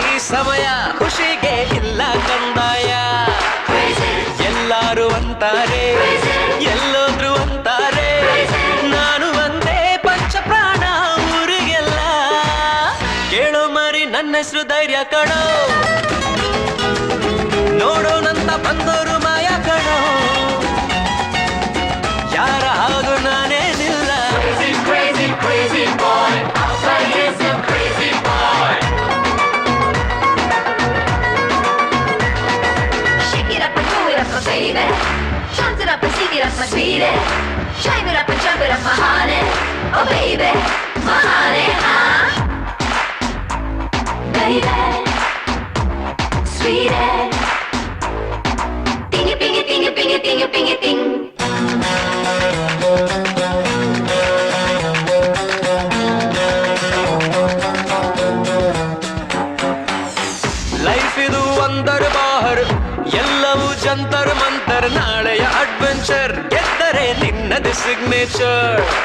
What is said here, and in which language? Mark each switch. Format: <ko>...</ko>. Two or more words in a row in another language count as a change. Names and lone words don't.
<kn>ಈ ಸಮಯ ಖುಷಿಗೆ ಇಲ್ಲ ಕಂದಾಯ ಎಲ್ಲಾರು ಅಂತಾರೆ ಎಲ್ಲೋದ್ರು ಅಂತಾರೆ ನಾನು ಒಂದೇ ಪಂಚ ಪ್ರಾಣ ಊರಿಗೆಲ್ಲ ಕೇಳೋ ಮರಿ ನನ್ನ ಹೆಸರು ಧೈರ್ಯ ಕಣೋ ನೋಡೋಣಂತ ಬಂದೋರು ಮಾಯ ಕಣೋ ಯಾರ ಹಾಗೂ ನಾನೇನಿಲ್ಲ</kn> <en>Crazy, crazy, crazy boy. Abha is a crazy boy. Shake it up and throw it up, my baby. Chant it up and sing it up, my sweetie. Chime it up and jump it up, my honey. Oh baby, my honey, huh? Baby, sweetie. Ding it, ding it, ding it, ding it, ding it, ding it, ding.</en> <kn>ಲೈಫ್ ಇದು ಒಂದರ ಬಾಹರ್ ಎಲ್ಲವೂ</kn> <hi>जंतर मंतर</hi> <kn>ನಾಳೆಯ ಅಡ್ವೆಂಚರ್ ಗೆದ್ದರೆ ನಿನ್ನದು ಸಿಗ್ನೇಚರ್</kn>